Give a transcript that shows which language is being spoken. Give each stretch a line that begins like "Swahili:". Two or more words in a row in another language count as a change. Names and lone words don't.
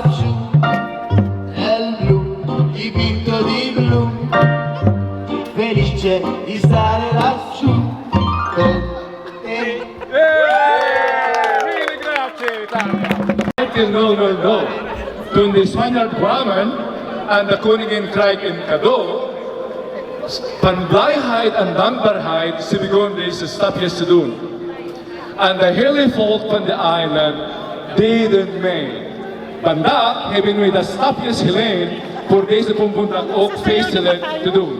Italian: giù, nel blu, dipinto di blu, felice di stare lassù con te. No, no, no.
Dutch: Toen de Spanjaard kwamen en de koningin kreeg een cadeau, van blijheid en dankbaarheid, ze begon deze stapjes te doen. En de hele volk van de eiland deden mee. Vandaag hebben we de stapjes geleend voor deze pompoendag ook feestelijk te doen.